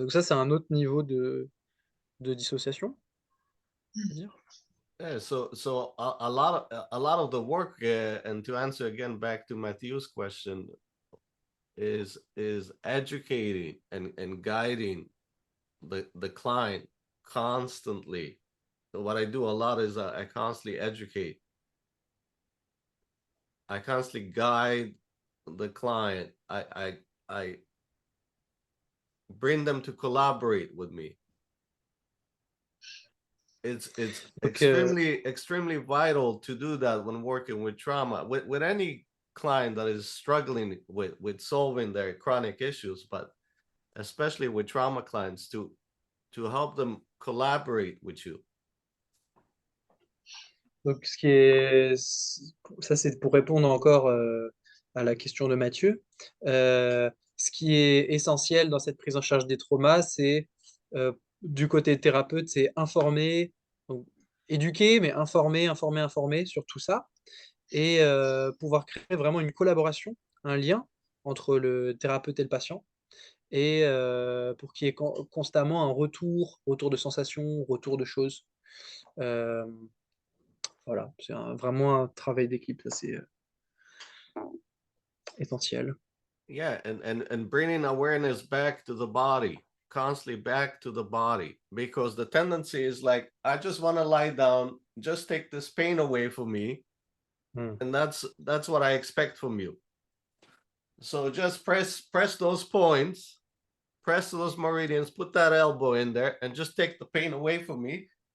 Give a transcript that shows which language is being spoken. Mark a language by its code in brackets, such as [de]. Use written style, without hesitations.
[fr] Donc ça, c'est un autre niveau de dissociation, on va dire. [en] Yeah, so a lot of the work, and to answer again back to Matthew's question, is educating and guiding the client constantly. So what I do a lot is I constantly educate. I constantly guide the client. I bring them to collaborate with me. It's [fr] Donc, [en] extremely vital to do that when working with trauma, with any client that is struggling with solving their chronic issues, but especially with trauma clients, to help them collaborate with you. [fr] donc ce qui est, ça c'est pour répondre encore à la question de Mathieu. Ce qui est essentiel dans cette prise en charge des traumas, c'est du côté thérapeute, c'est informer, donc, éduquer, mais informer sur tout ça et pouvoir créer vraiment une collaboration, un lien entre le thérapeute et le patient et pour qu'il y ait constamment un retour de sensations, retour de choses. Euh, voilà, c'est vraiment un travail d'équipe, ça c'est essentiel. [en] Yeah, and bringing awareness back to the body, constantly back to the body, because the tendency is like, I just want to lie down, just take this pain away from me, and that's what I expect from you. So just press those points, press those meridians, put that elbow in there, and just take the pain away from me.